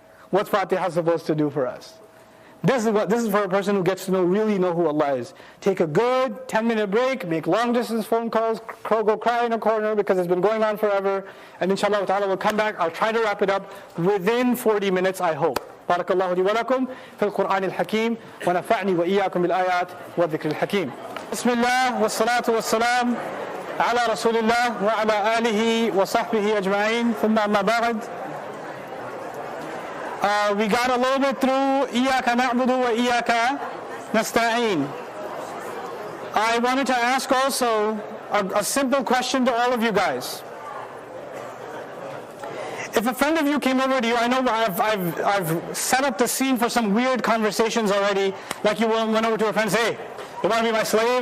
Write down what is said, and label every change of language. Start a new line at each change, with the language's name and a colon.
English: What's Fatiha supposed to do for us? This is for a person who gets to really know who Allah is. Take a good 10-minute break, make long-distance phone calls, go cry in a corner because it's been going on forever, and inshallah ta'ala we'll come back. I'll try to wrap it up within 40 minutes, I hope.
Arabic: بارك الله لي ولكم في القرآن الحكيم ونفعني وإياكم بالآيات والذكر الحكيم. بسم الله والصلاة والسلام على رسول الله وعلى آله وصحبه أجمعين ثم أما بعد.
English: We got a little bit through
Arabic: إِيَّاكَ نَعْبُدُ وَإِيَّاكَ نَسْتَعِينُ.
English: I wanted to ask also a simple question to all of you guys. If a friend of you came over to you, I know I've set up the scene for some weird conversations already, like you went over to a friend and say, hey, you want to be my slave?